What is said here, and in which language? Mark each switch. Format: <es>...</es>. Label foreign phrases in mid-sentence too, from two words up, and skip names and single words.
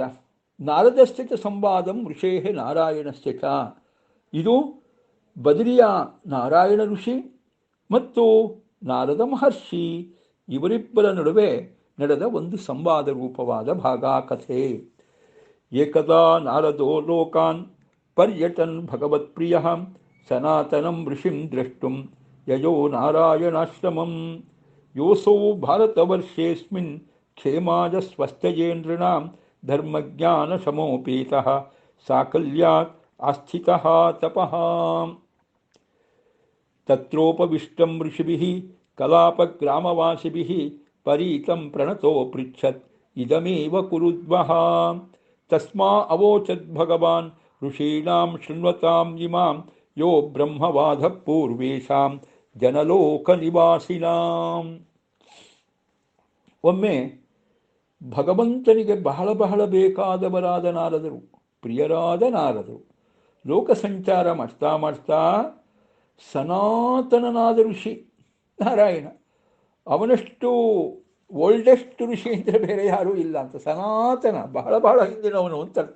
<sa>ನಾರದಸ್ಥಿತ ಸಂವಾದಂ ಋಷೇಹೆ ನಾರಾಯಣಸ್ಥಿತ.</sa> <kn>ಇದು ಬದರಿಯ ನಾರಾಯಣ ಋಷಿ ಮತ್ತು ನಾರದ ಮಹರ್ಷಿ ಇವರಿಬ್ಬರ ನಡುವೆ ನಡೆದ ಒಂದು ಸಂವಾದ ರೂಪವಾದ ಭಾಗ ಕಥೆ.</kn> <sa>ಏಕದಾ ನಾರದೋ ಲೋಕಾನ್ ಪರ್ಯಟನ್ ಭಗವತ್ಪ್ರಿಯ ಸನಾತನಂ ಋಷಿಂ ದ್ರಷ್ಟುಂ ಯಯೋ ನಾರಾಯಣಾಶ್ರಮಂ ಯೋಸೌ ಭಾರತವರ್ಷೇಸ್ಮಿನ್ ಕ್ಷೇಮಾಯ ಸ್ವಸ್ಥಯೇ ನೃಣಾಂ ಧರ್ಮಜ್ಞಾನಶಮೋಪೇತಃ ಸಾಕಲ್ಯಾತ್ ಆಸ್ಥಿತಃ ತಪಃ ತತ್ರೋಪವಿಷ್ಟಂ ಋಷಿಭಿಃ ಕಲಾಪಗ್ರಾಮವಾಸಿಭಿಃ ಪರೀತಂ ಪ್ರಣತೋ ಪೃಚ್ಛತ್ ಇದಮೇವ ಕುರುದ್ವಃ ತಸ್ಮಾ ಅವೋಚದ್ ಭಗವಾನ್ ಋಷೀಣಾಂ ಶೃಣ್ವತಾಂ ಇಮಾಂ ಯೋ ಬ್ರಹ್ಮವಾದಃ ಪೂರ್ವೇಷಾಂ ಜನಲೋಕ ನಿವಾಸಿನಾಂ.</sa> <kn>ಒಮ್ಮೆ ಭಗವಂತನಿಗೆ ಬಹಳ ಬಹಳ ಬೇಕಾದವರಾದ ನಾರದರು, ಪ್ರಿಯರಾದ ನಾರದರು ಲೋಕ ಸಂಚಾರ ಮಾಡ್ತಾ ಮಾಡ್ತಾ ಸನಾತನನಾದ ಋಷಿ ನಾರಾಯಣ, ಅವನಷ್ಟು ಓಲ್ಡೆಸ್ಟ್ ಋಷಿ ಅಂದರೆ ಬೇರೆ ಯಾರೂ ಇಲ್ಲ ಅಂತ, ಸನಾತನ ಬಹಳ ಬಹಳ ಹಿಂದಿನವನು ಅಂತ ಅರ್ಥ.</kn>